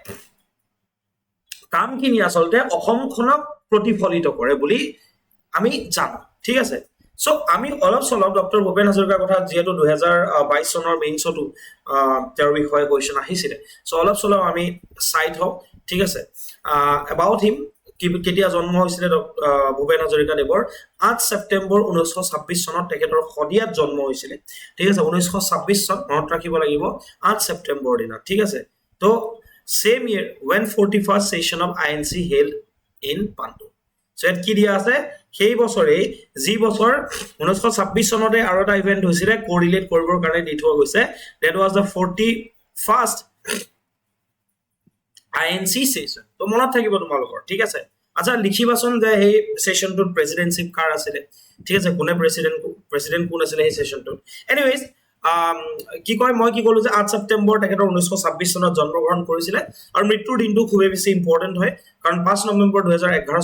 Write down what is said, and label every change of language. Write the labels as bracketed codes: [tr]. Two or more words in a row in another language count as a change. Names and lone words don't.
[as] কামখিনি আসলতে অসমখনক প্ৰতিফলিত কৰে বুলি আমি জানো ঠিক আছে সো আমি অলপ সলব ডক্টৰ ভূপেন হাজৰিকাৰ কথা যেহেতু 2022 চনৰ মেইনছটো তেওঁৰ বিষয়ে কোৱেশ্চন আহিছিল সো অলপ সলব আমি সাইড হওক ঠিক আছে [en] about him [as] কেতিয়া জন্ম হৈছিল ভূপেন হাজৰিকা দেৱৰ 8 ছেপ্টেম্বৰ 1926 চনত তেখেতৰ খদিয়াত জন্ম হৈছিল ঠিক আছে 1926 চন মনত ৰাখিব লাগিব 8 ছেপ্টেম্বৰ দিনা ঠিক আছে তো [en] same year when 41st session of INC held in Pantu. So at [as] কি দিয়া আছে সেই বছৰে জি বছৰ 1926 চনতে আৰু এটা ইভেন্ট হৈছিল কোৰিলেট কৰিবৰ কাৰণে দি থোৱা গৈছে [en] that was the 41st INC session [as] তো মনত থাকিব তোমালোকৰ ঠিক আছে আচ্ছা লিখিবাচোন যে এই সেশনটোত প্ৰেসিডেন্টশিপ কাৰ আছিল ঠিক আছে কোনে প্ৰেসিডেন্ট কোন আছিল এই সেশনটোত এনিৱেজ কি কয় মই কি কলো যে 8 ছেপ্টেম্বৰ তেখেতৰ 1926 চনত জন্মগ্ৰহণ কৰিছিল আৰু মৃত্যুৰ দিনটো খুবেই বেছি ইম্পৰ্টেন্ট হয় কাৰণ 5 নৱেম্বৰ 2011